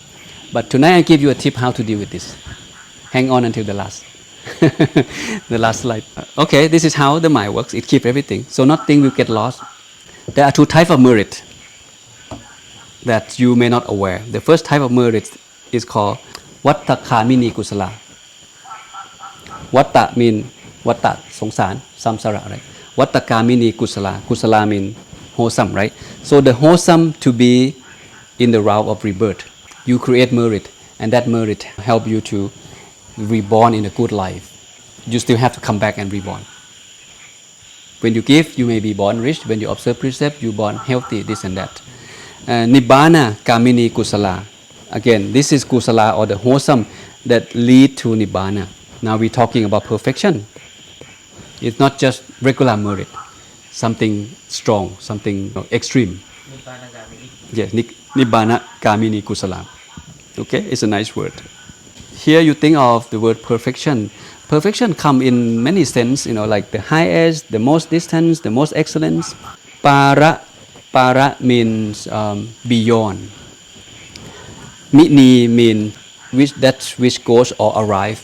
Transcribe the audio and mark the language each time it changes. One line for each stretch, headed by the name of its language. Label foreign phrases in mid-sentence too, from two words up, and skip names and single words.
English: But tonight I give you a tip how to deal with this. Hang on until the last. The last slide. Okay, this is how the mind works. It keeps everything. So nothing will get lost. There are 2 types of merit that you may not aware. The first type of merit is called
Pali: Vatta Kamini Kusala.
English: Vatta mean Vatta, สงสาร samsara, right?
Pali: Vatta Kamini Kusala.
English: Kusala mean wholesome, right? So the wholesome to be in the route of rebirth. You create merit, and that merit help you to reborn in a good life. You still have to come back and reborn. When you give, you may be born rich. When you observe precept, you born healthy, this and that.
Pali: Nibbana kamini kusala.
English: Again, this is kusala or the wholesome that lead to nibbana. Now we're talking about perfection. It's not just regular merit, something strong, something extreme. Yes,
Pali: nibbana kamini kusala.
English: Okay, it's a nice word. Here you think of the word perfection. Perfection come in many sense, like the highest, the most distance, the most excellence. Para means beyond. Mini means that which goes or arrive.